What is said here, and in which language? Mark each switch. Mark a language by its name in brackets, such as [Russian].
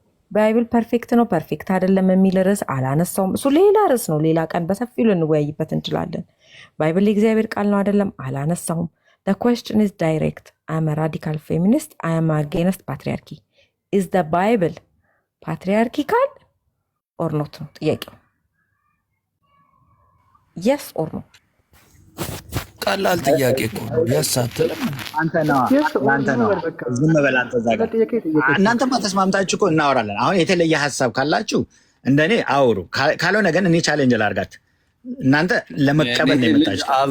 [Amharic] ባይብል ፐርፌክት ነው ፐርፌክት አይደለም የሚል ርዕስ አላነሳውም። እሱ ሌላ ርዕስ ነው። ሌላ ቀን በሰፊው ልንወያይበት እንችላለን። ባይብል የእግዚአብሔር ቃል ነው አይደለም አላነሳውም። [English] the question is direct. I am a radical feminist. I am against patriarchy. Is the Bible patriarchal or not? [Amharic] ነው ጥያቄው። [English] yes or no? [Amharic] ቀላል ጥያቄ እኮ ነው። ያሳተለም አንተ ነው ዝም በል አንተ እዛ ጋር እናንተማ ተስማምታችሁ እኮ እናወራለን። አሁን የተለየ ሀሳብ ካላችሁ እንደኔ አውሩ፣ ካልሆነ ግን እኔ ቻሌንጅ ላድርጋት። እናንተ ለመቀበል ነው የመጣችሁ።